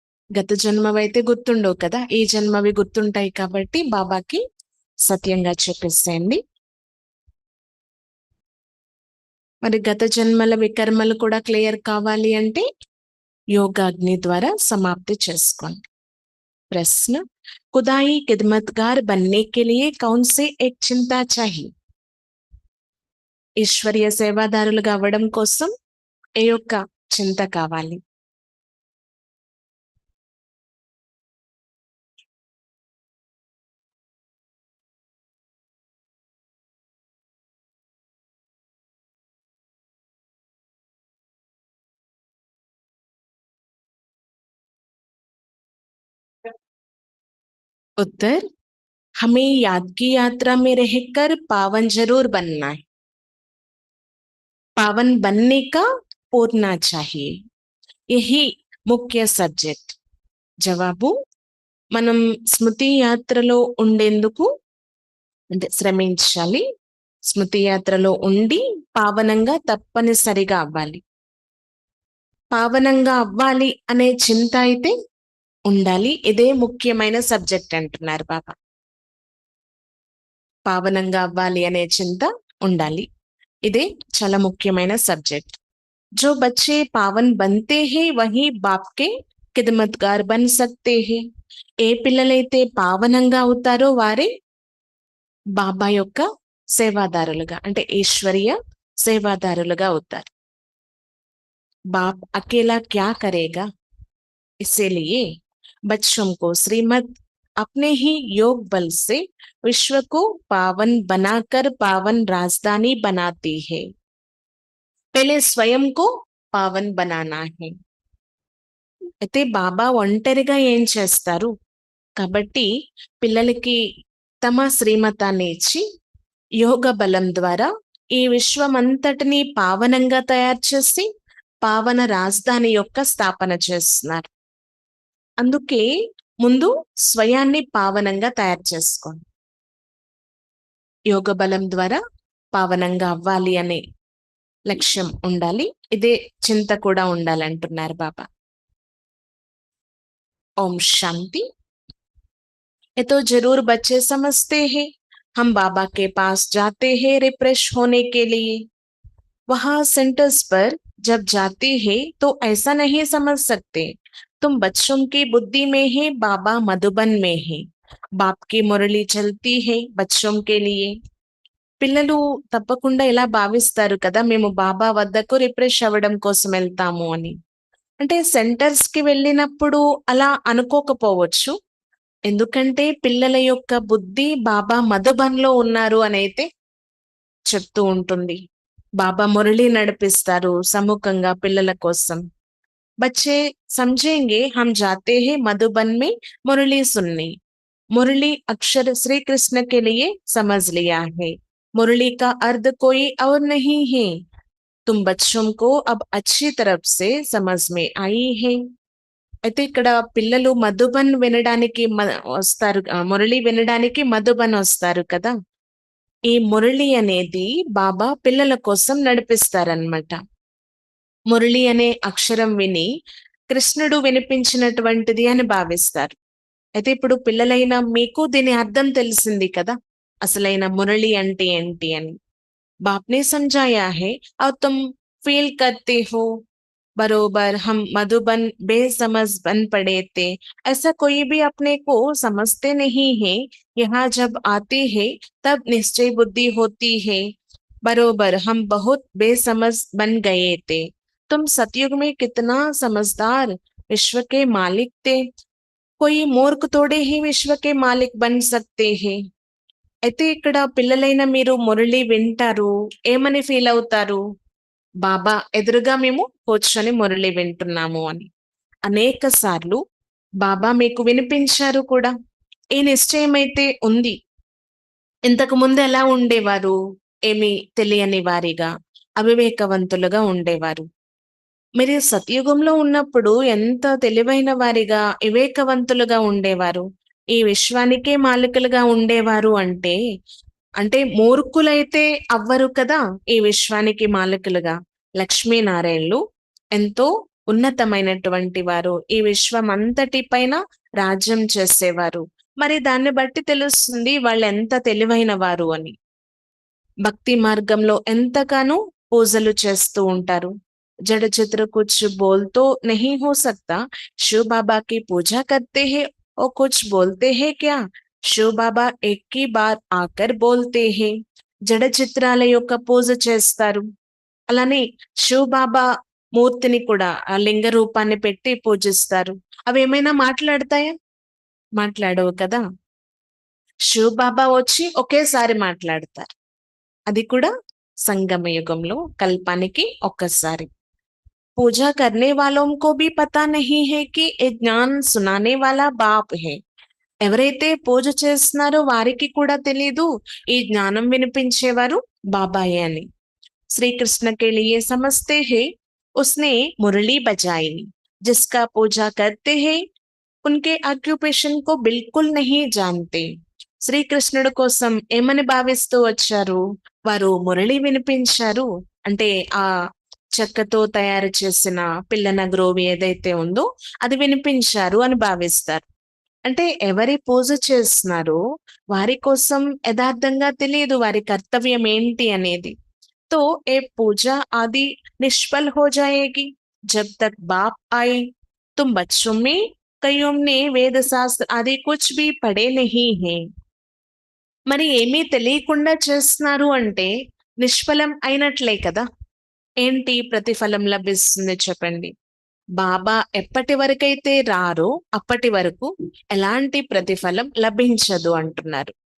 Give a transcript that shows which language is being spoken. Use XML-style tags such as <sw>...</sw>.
<te>గత జన్మవైతే గుర్తుండవు కదా, ఈ జన్మవి గుర్తుంటాయి కాబట్టి బాబాకి సత్యంగా చెప్పేసేయండి. మరి గత జన్మల వికర్మలు కూడా క్లియర్ కావాలి అంటే యోగా అగ్ని ద్వారా సమాప్తి చేసుకోండి.</te> <hi>प्रश्न, खुदाई खिदमतगार बनने के लिए कौन से एक चिंता चाहिए?</hi> <te>ఈశ్వరీయ సేవాదారులుగా అవ్వడం కోసం ఏ యొక్క చింత కావాలి?</te> <hi>उत्तर, हमें याद की यात्रा में रहकर पावन जरूर बनना है. पावन बनने का पूरना चाहिए. यही</hi> <te>ముఖ్య సబ్జెక్ట్. జవాబు, మనం స్మృతి యాత్రలో ఉండేందుకు అంటే శ్రమించాలి. స్మృతి యాత్రలో ఉండి పావనంగా తప్పనిసరిగా అవ్వాలి. పావనంగా అవ్వాలి అనే చింత అయితే ఉండాలి. ఇదే ముఖ్యమైన సబ్జెక్ట్ అంటున్నారు బాబా. పావనంగా అవ్వాలి అనే చింత ఉండాలి. ఇదే చాలా ముఖ్యమైన సబ్జెక్ట్.</te> <hi>जो बच्चे पावन बनते हैं वही बाप के खिदमतगार बन सकते हैं.</hi> <te>ఏ పిల్లలైతే పావనంగా అవుతారో వారే బాబా యొక్క సేవాదారులుగా అంటే ఈశ్వరీయ సేవాదారులుగా అవుతారు.</te> <hi>बाप अकेला क्या करेगा, इसीलिए बच्चों को श्रीमत अपने ही योग बल से विश्व को पावन बनाकर पावन राजधानी बनाती है. पहले स्वयं को पावन बनाना है.</hi> <te>అయితే బాబా ఒంటరిగా ఏం చేస్తారు కాబట్టి పిల్లలకి తమ శ్రీమతాన్ని ఇచ్చి యోగ బలం ద్వారా ఈ విశ్వమంతటిని పావనంగా తయారు చేసి పావన రాజధాని యొక్క స్థాపన చేస్తున్నారు. అందుకే ముందు స్వయాన్ని పావనంగా తయారు చేసుకోండి. యోగ బలం ద్వారా పావనంగా అవ్వాలి అనే లక్ష్యం ఉండాలి. ఇదే చింత కూడా ఉండాలంటున్నారు బాబా.</te> <hi>ओम शांति. ये तो जरूर बच्चे समझते हैं, हम बाबा के पास जाते हैं रिफ्रेश होने के लिए. वहां सेंटर्स पर जब जाते हैं तो ऐसा नहीं समझ सकते तुम बच्चों की बुद्धि में है, बाबा मधुबन में है. बाप की मुरली चलती है बच्चों के लिए.</hi> <te>పిల్లలు తప్పకుండా ఇలా భావిస్తారు కదా, మేము బాబా వద్దకు రిఫ్రెష్ అవ్వడం కోసం వెళ్తాము అని. అంటే సెంటర్స్ కి వెళ్ళినప్పుడు అలా అనుకోకపోవచ్చు, ఎందుకంటే పిల్లల యొక్క బుద్ధి బాబా మధుబన్లో ఉన్నారు అని అయితే చెప్తూ ఉంటుంది. బాబా మురళి నడిపిస్తారు సముఖంగా పిల్లల కోసం.</te> <hi>बच्चे समझेंगे हम जाते हैं मधुबन में मुरली सुनने. मुरली अक्षर श्री कृष्ण के लिए समझ लिया है. मुरली का अर्थ कोई और नहीं है. तुम बच्चों को अब अच्छी तरफ से समझ में आई है.</hi> <te>అయితే ఇక్కడ పిల్లలు మధుబన్ వినడానికి వస్తారు, మురళి వినడానికి మధుబన్ వస్తారు కదా. ఈ మురళి అనేది బాబా పిల్లల కోసం నడిపిస్తారనమాట. మురళి అనే అక్షరం విని కృష్ణుడు వినిపించినటువంటిది అని భావిస్తారు. అయితే ఇప్పుడు పిల్లలైన మీకు దీని అర్థం తెలిసింది కదా, అసలైన మురళి అంటే ఏంటి అని.</te> <hi>बाप ने समझाया है और तुम फील करते हो बरोबर हम मधुबन बेसमझ बन पड़े थे। ऐसा कोई भी अपने को समझते नहीं है। यहाँ जब आते हैं तब निश्चय बुद्धि होती है। बरोबर हम बहुत बेसमझ बन गए थे। तुम सतयुग में कितना समझदार विश्व के मालिक थे। कोई మూర్ఖ తోడే ही विश्व के मालिक बन सकते हैं।</hi> <te>అయితే ఇక్కడ పిల్లలైన మీరు మురళి వింటారు, ఏమని ఫీల్ అవుతారు? బాబా ఎదురుగా మేము కూర్చొని మురళి వింటున్నాము అని. అనేక సార్లు బాబా మీకు వినిపించారు కూడా. ఈ నిశ్చయమైతే ఉంది. ఇంతకు ముందు ఎలా ఉండేవారు? ఏమీ తెలియని వారిగా, అవివేకవంతులుగా ఉండేవారు. మీరు సతయుగంలో ఉన్నప్పుడు ఎంత తెలివైన వారిగా, వివేకవంతులుగా ఉండేవారు. ఈ విశ్వానికే మాలికులుగా ఉండేవారు అంటే, అంటే మూర్ఖులైతే అవ్వరు కదా! ఈ విశ్వానికి మాలికులుగా. లక్ష్మీనారాయణులు ఎంతో ఉన్నతమైనటువంటి వారు. ఈ విశ్వమంతటి పైన రాజ్యం చేసేవారు. మరి దాన్ని బట్టి తెలుస్తుంది వాళ్ళెంత తెలివైన వారు అని. భక్తి మార్గంలో ఎంతగానో పూజలు చేస్తూ ఉంటారు.</te> <hi>जड़ चित्र कुछ बोल तो नहीं हो सकता। शिव बाबा की पूजा करते हैं और कुछ बोलते हैं क्या? शिव बाबा एक ही बार आकर बोलते हैं।</hi> <te>జడ చిత్రాల యొక్క పూజ చేస్తారు. అలానే శివ్ బాబా మూర్తిని కూడా ఆ లింగ రూపాన్ని పెట్టి పూజిస్తారు. అవి ఏమైనా మాట్లాడతాయా? మాట్లాడవు కదా. శివ్ బాబా వచ్చి ఒకేసారి మాట్లాడతారు. అది కూడా సంగమ యుగంలో కల్పానికి ఒక్కసారి.</te> <hi>पूजा करने वालों को भी पता नहीं है कि ये ज्ञान सुनाने वाला बाप है।</hi> <te>ఎవరైతే పూజ చేస్తున్నారో వారికి కూడా తెలీదు ఈ జ్ఞానం వినిపించేవారు బాబాయే అని.</te> <hi>श्रीकृष्ण के लिए समझते हैं उसने मुरली बजाई। जिसका पूजा करते हैं उनके ఆక్యుపేషన్ को बिल्कुल नहीं जानते।</hi> <te>శ్రీకృష్ణుడి కోసం ఏమని భావిస్తూ వచ్చారు? వారు మురళి వినిపించారు అంటే ఆ చెక్కతో తయారు చేసిన పిల్లన గ్రోవి ఏదైతే ఉందో అది వినిపించారు అని భావిస్తారు. అంటే ఎవరి పూజ చేస్తున్నారో వారి కోసం యథార్థంగా తెలియదు వారి కర్తవ్యం ఏంటి అనేది.</te> <hi>तो ये पूजा आदि निष्फल हो जाएगी जब तक बाप आए। तुम बच्चों में कईयों ने वेद शास्त्र आदि कुछ भी पढ़े नहीं है।</hi> <te>మరి ఏమీ తెలియకుండా చేస్తున్నారు అంటే నిష్ఫలం అయినట్లే కదా. ఏంటి ప్రతిఫలం లభిస్తుంది చెప్పండి? బాబా ఎప్పటి వరకైతే రారో అప్పటి వరకు ఎలాంటి ప్రతిఫలం లభించదు అంటున్నారు.</te>